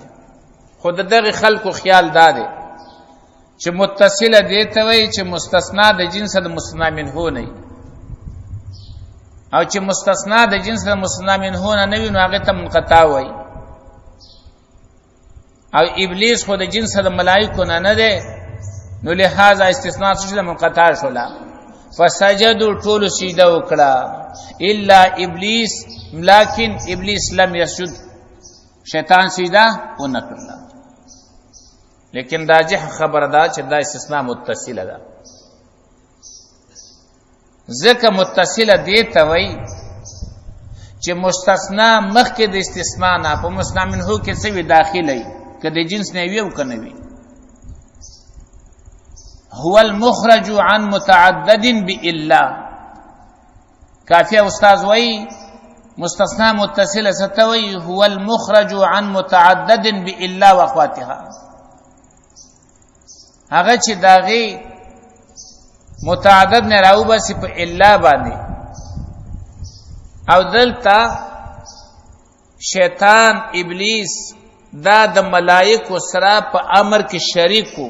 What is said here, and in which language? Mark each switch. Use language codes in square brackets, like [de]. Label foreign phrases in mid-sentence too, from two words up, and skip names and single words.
[ps] خو دغه خلکو خیال دا دی چې متصله دې ته وایي چې مستثنا د جنس د [ar] مستثنا منه [ps] نه، او چې مستثنا د جنس د [ar] مستثنا منه [ps] نه وي نو هغه ته منقطع وایي. او ابلیس خو د جنس د ملائکو نه دی، نو لہذا استثناء څه د منقطع شولا. فسجدوا ټول سجده وکړه [ar] الا ابلیس، لكن ابلیس لم يسجد، [ps] شیطان سجده ونه کړله. لیکن راجح خبر ده چې دا استثناء متصله ده. ځکه متصله دې ته وایي چې مستثنا مخکې د استثناء نه په [ar] مستثنا منه [ps] کې څه وي داخلي، که د جنس نه وي او که نه وي. [ar] هو المخرج عن متعدد بإلا، [ps] کافیه استاذ وایي مستثنا متصله ستوي [ar] هو المخرج عن متعدد بإلا واخواتها، [ps] هغه چې داغي متعدد نه راو بس په الا باندې. او دلته شیطان ابلیس دا د ملائکو سره په امر کې شریکو.